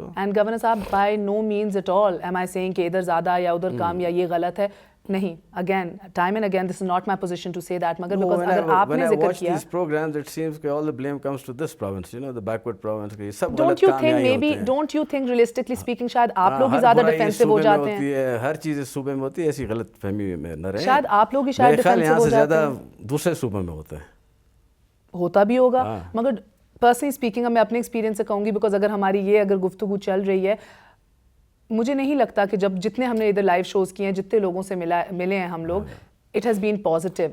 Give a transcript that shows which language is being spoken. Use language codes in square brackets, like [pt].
[ur] And governor صاحب, [en] by no means at all am I seeing [ur] کہ ادھر زیادہ یا ادھر کم یا یہ غلط ہے. [en] نہیں, again time and again this is not my position to say that. [ur] مگر بیکاز اگر آپ نے ذکر کیا [en] programs it seems کہ all the blame comes to this province, the backward province, [ur] کہ یہ سب غلط کام یہاں ہوتے ہیں. [en] Don't you think realistically speaking [ur] شاید آپ لوگ ہی زیادہ ڈیفینسو ہو جاتے ہیں؟ ہر چیز صوبے میں ہوتی ہے, ایسی غلط فہمی میں نہ رہے. شاید آپ لوگ ہی شاید ڈیفینسو ہو جاتے ہیں. زیادہ دوسرے صوبوں میں ہوتا ہے. ہوتا بھی ہوگا, مگر [en] personally speaking [ur] میں اپنے ایکسپیرینس سے کہوں گی بیکاز اگر گفتگو چل رہی ہے, مجھے نہیں لگتا کہ جتنے ہم نے ادھر لائیو شوز کیے ہیں, جتنے لوگوں سے ملے ہیں ہم لوگ, [en] It has been positive.